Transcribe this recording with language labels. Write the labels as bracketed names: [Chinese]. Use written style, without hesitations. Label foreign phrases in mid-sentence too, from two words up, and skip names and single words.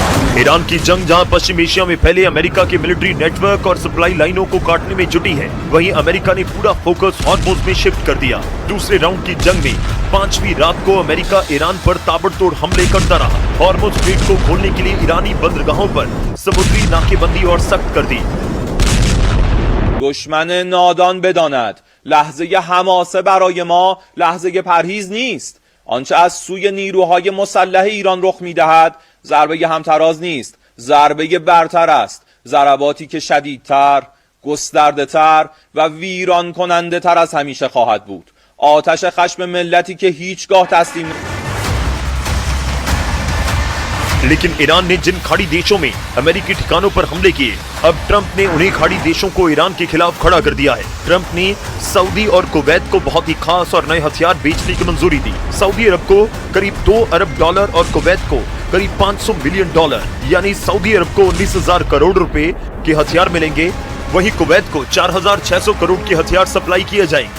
[Hindi] ईरान की जंग जहां पश्चिम एशिया में फैले अमेरिका के [English] military network [Hindi] और सप्लाई लाइनों को काटने में जुटी है, वहीं अमेरिका ने पूरा फोकस हॉर्मुज़ में शिफ्ट कर दिया। दूसरे राउंड की जंग में 5वीं रात को अमेरिका ईरान पर ताबड़तोड़ हमले करता रहा। हॉर्मुज़ स्ट्रेट को खोलने के लिए ईरानी बंदरगाहों पर समुद्री नाकेबंदी और सख्त कर दी। [Persian] دشمن نادان بداند لحظه حماسه برای ما لحظه پرهیز نیست. آنچه از سوی نیروهای مسلح ایران رخ میدهد ضربه همتراز نیست، ضربه برتر است. ضرباتی که شدیدتر، گسترده‌تر و ویران کننده تر از همیشه خواهد بود. آتش خشم ملتی که هیچگاه تسلیم [Hindi] लेकिन ईरान ने जिन खाड़ी देशों में अमेरिकी ठिकानों पर हमले किए, अब ट्रंप ने उन्हीं खाड़ी देशों को ईरान के खिलाफ खड़ा कर दिया है। ट्रंप ने सऊदी और कुवैत को बहुत ही खास और नए हथियार बेचने की मंजूरी दी। सऊदी अरब को करीब $2 अरब और कुवैत को करीब $500 मिलियन, यानी सऊदी अरब को 19,000 करोड़ रुपए के हथियार मिलेंगे, वहीं कुवैत को 4,600 करोड़ के हथियार सप्लाई किए जाएंगे।